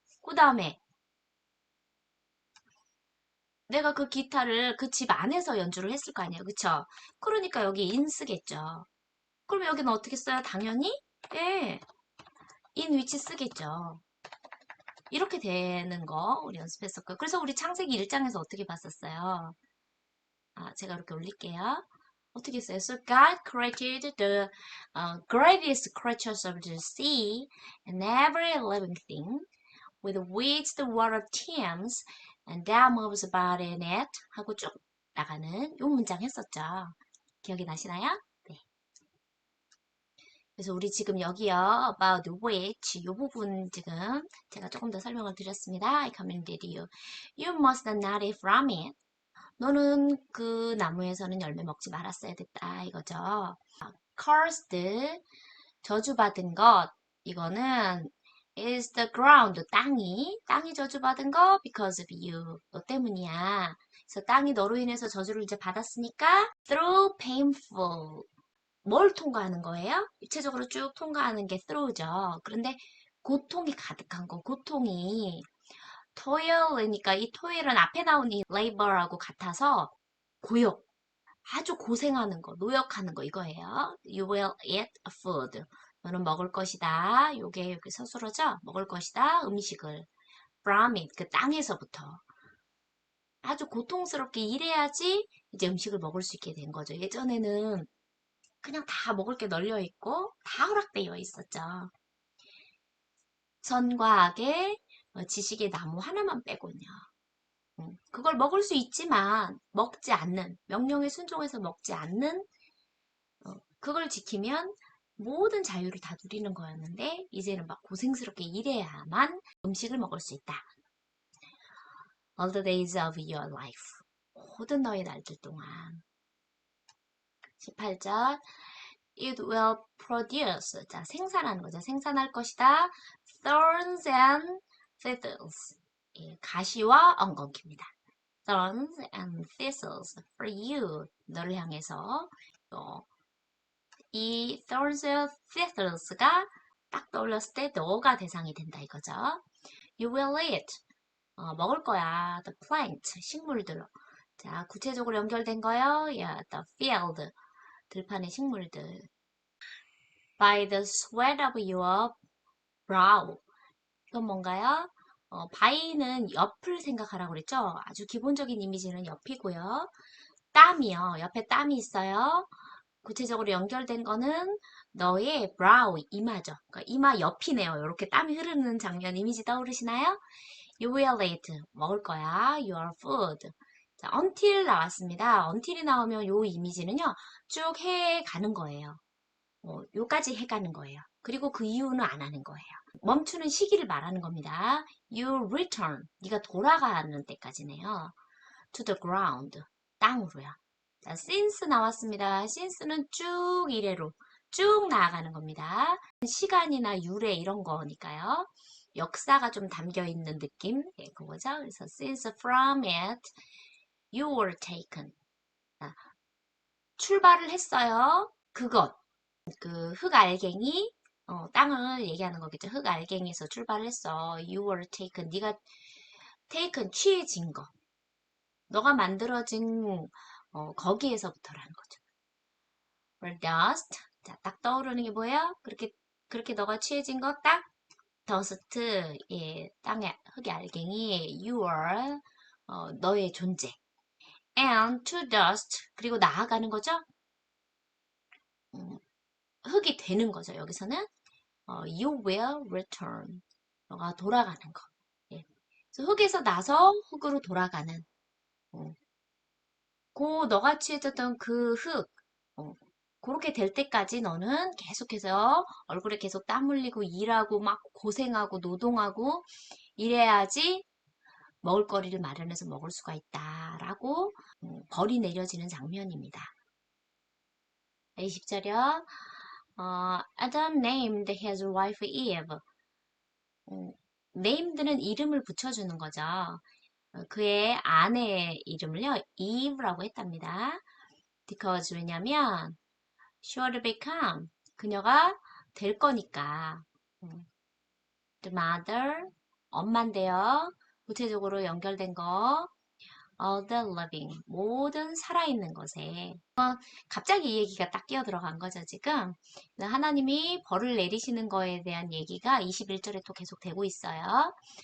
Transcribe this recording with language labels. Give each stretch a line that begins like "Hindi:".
Korean: 그 다음에 내가 그 기타를 그 집 안에서 연주를 했을 거 아니에요. 그쵸? 그러니까 여기 in 쓰겠죠. 그럼 여기는 어떻게 써요? 당연히 예, in 위치 쓰겠죠. 이렇게 되는 거 우리 연습했었고요. 그래서 우리 창세기 1장에서 어떻게 봤었어요? 제가 이렇게 올릴게요. 어떻게 했어요?
English: So God created the greatest creatures of the sea and every living thing with which the water teems and that moves about in it
Korean: 하고 쭉 나가는 요 문장 했었죠. 기억이 나시나요? 네. 그래서 우리 지금 여기요, about which 이 부분 지금 제가 조금 더 설명을 드렸습니다.
English: I commended you. You must not eat from it.
Korean: 너는 그 나무에서는 열매 먹지 말았어야 됐다 이거죠. Cursed, 저주받은 것. 이거는
English: is the ground,
Korean: 땅이 저주받은 거
English: because of you.
Korean: 너 때문이야. 그래서 땅이 너로 인해서 저주를 이제 받았으니까
English: through painful.
Korean: 뭘 통과하는 거예요? 입체적으로 쭉 통과하는 게 through죠. 그런데 고통이 가득한 거, 고통이 toil이니까 이 toil은 앞에 나온 이 labor하고 같아서 고역, 아주 고생하는 거, 노역하는 거 이거예요.
English: You will eat food.
Korean: 너는 먹을 것이다. 요게 여기 서술어죠? 먹을 것이다. 음식을.
English: From it,
Korean: 그 땅에서부터. 아주 고통스럽게 일해야지 이제 음식을 먹을 수 있게 된 거죠. 예전에는 그냥 다 먹을 게 널려 있고 다 허락되어 있었죠. 선과 악의 지식의 나무 하나만 빼곤요. 그걸 먹을 수 있지만 먹지 않는, 명령에 순종해서 먹지 않는 그걸 지키면 모든 자유를 다 누리는 거였는데 이제는 막 고생스럽게 일해야만 음식을 먹을 수 있다.
English: All the days of your life.
Korean: 모든 너의 날들 동안. 18절
English: It will produce.
Korean: 자, 생산하는 거죠. 생산할 것이다.
English: Thorns and thistles.
Korean: 예, 가시와 엉겅퀴입니다.
English: Thorns and thistles for you.
Korean: 너를 향해서 이 thorns and thistles가 딱 떠올렸을 때 너가 대상이 된다 이거죠.
English: You will eat.
Korean: 먹을 거야.
English: The plant.
Korean: 식물들. 자, 구체적으로 연결된 거요.
English: Yeah, the field.
Korean: 들판의 식물들.
English: By the sweat of your brow.
Korean: 이건 뭔가요? by는 옆을 생각하라고 그랬죠? 아주 기본적인 이미지는 옆이고요. 땀이요. 옆에 땀이 있어요. 구체적으로 연결된 거는 너의 brow, 이마죠. 그러니까 이마 옆이네요. 이렇게 땀이 흐르는 장면 이미지 떠오르시나요?
English: You will eat.
Korean: 먹을 거야.
English: Your food.
Korean: 자, until 나왔습니다. until이 나오면 요 이미지는요. 쭉 해가는 거예요. 요까지 해가는 거예요. 그리고 그 이유는 안 하는 거예요. 멈추는 시기를 말하는 겁니다.
English: You return.
Korean: 네가 돌아가는 때까지네요.
English: To the ground.
Korean: 땅으로요. 자, since 나왔습니다. since는 쭉 이래로 쭉 나아가는 겁니다. 시간이나 유래 이런 거니까요. 역사가 좀 담겨 있는 느낌, 예, 그거죠. 그래서
English: since from it you were taken.
Korean: 자, 출발을 했어요. 그것, 그 흙알갱이, 땅을 얘기하는 거겠죠. 흙알갱이에서 출발을 했어.
English: You were taken.
Korean: 네가 taken, 취해진 거. 너가 만들어진 거기에서부터라는 거죠.
English: or dust.
Korean: 자, 딱 떠오르는 게 뭐예요? 그렇게 너가 취해진 거 딱 dust. 예, 땅의 흙의 알갱이.
English: You are
Korean: 너의 존재.
English: and to dust.
Korean: 그리고 나아가는 거죠. 음, 흙이 되는 거죠. 여기서는
English: you will return.
Korean: 너가 돌아가는 거. 예. 그래서 흙에서 나서 흙으로 돌아가는. 어, 너가 취해졌던 그 흙. 그렇게 될 때까지 너는 계속해서 얼굴에 계속 땀 흘리고 일하고 막 고생하고 노동하고 이래야지 먹을거리를 마련해서 먹을 수가 있다라고 벌이 내려지는 장면입니다. 20절이요.
English: Adam named his wife Eve.
Korean: named는 이름을 붙여주는 거죠. 그의 아내의 이름을요, Eve라고 했답니다. because 왜냐면
English: she would become
Korean: 그녀가 될 거니까. the mother 엄마인데요. 구체적으로 연결된 거
English: all the living
Korean: 모든 살아있는 것에 갑자기 이 얘기가 딱 끼어 들어간 거죠 지금. 하나님이 벌을 내리시는 거에 대한 얘기가 21절에 또 계속 되고 있어요.